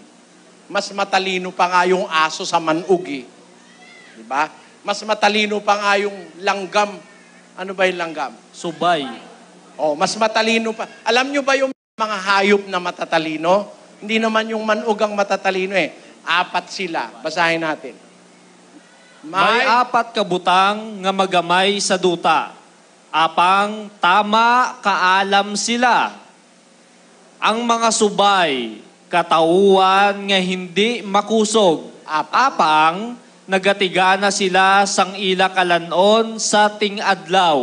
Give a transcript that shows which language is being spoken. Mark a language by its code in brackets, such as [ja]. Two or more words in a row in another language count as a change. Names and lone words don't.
[tl] Mas matalino pa nga yung aso sa manog eh. Diba? Mas matalino pa nga yung langgam. Ano ba yung langgam? Subay. Mas matalino pa. Alam nyo ba yung mga hayop na matatalino? Hindi naman yung manog ang matatalino eh. 4 sila. Basahin natin. [hil] May 4 kabutang nga magamay sa duta. Apang tama kaalam sila. Ang mga subay, katauhan nga hindi makusog. Apang nagatigana sila sang ila kalanon sa ting-adlaw.